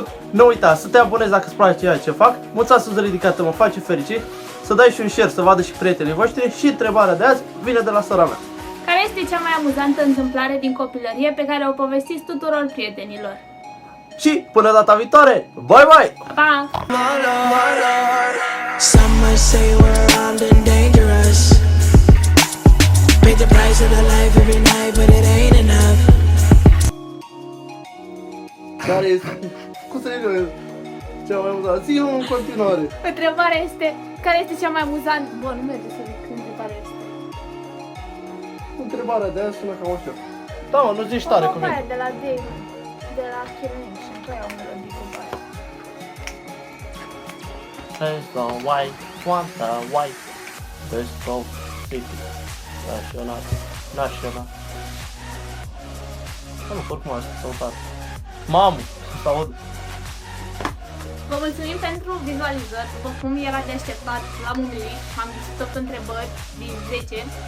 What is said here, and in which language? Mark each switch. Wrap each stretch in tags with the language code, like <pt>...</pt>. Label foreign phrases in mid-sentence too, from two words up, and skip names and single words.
<ro>Nu uita să te abonezi dacă îți place ceea ce fac. Mulțumesc sus ridicată, mă face fericit. Să dai și un share să vadă și prietenii voștri. Și întrebarea de azi vine de la sora mea. Care este cea mai amuzantă întâmplare din copilărie pe care o povestiți tuturor prietenilor? Și până data viitoare,</ro> <en>bye bye!</en> <ro>Pa!</ro> <en>Some might say we're armed and dangerous. Pay the price of the life every night, but it ain't enough.</en> <ro>Care este? Cum să ne cea mai amuzant? Zi-o în continuare. Întrebarea este, care este cea mai amuzantă? Bun, nu merge să zic întrebarea este. Întrebarea de azi sună cam așa. Da, mă, nu zici tare O, cuvinte. de la David, de la Killer și încă e o melodie cu aia.</ro> <en>There's no white, want the white. There's no city.</en> <ro>Național. Național. Nu, oricum asta s-a uitat. Mamă, s-a aud. Vă mulțumim pentru vizualizări, după cum era de așteptat, l-am umilit, am găsit 8 întrebări din 10.</ro>